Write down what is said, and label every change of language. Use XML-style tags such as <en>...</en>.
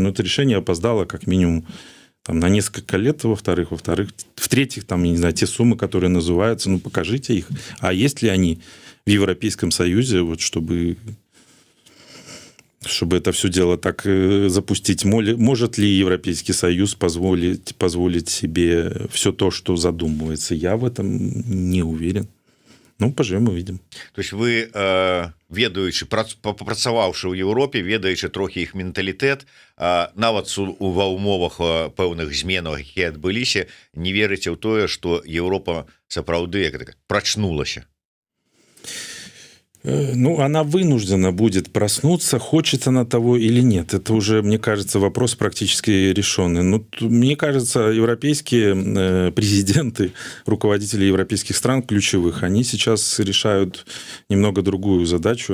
<ru>Но это решение опоздало как минимум там, на несколько лет, во-вторых, в-третьих, там, не знаю, те суммы, которые называются, ну, покажите их. А есть ли они в в Европейском Союзе, вот чтобы это все дело так запустить. Может ли Европейский Союз позволить себе все то, что задумывается? Я в этом не уверен. Ну, поживем, увидим.</ru> <be>То есть вы, ведаючы, папрацаваўшы ў Еўропе, ведаючы трохі іх менталітэт, нават ва ўмовах пэўных зменаў, якія адбыліся, не верыце ў тое, што Еўропа сапраўды прачнулася?</be> <ru>Ну, она вынуждена будет проснуться, хочет она того или нет. Это уже, мне кажется, вопрос практически решенный. Но мне кажется, европейские президенты, руководители европейских стран ключевых, они сейчас решают немного другую задачу.</ru>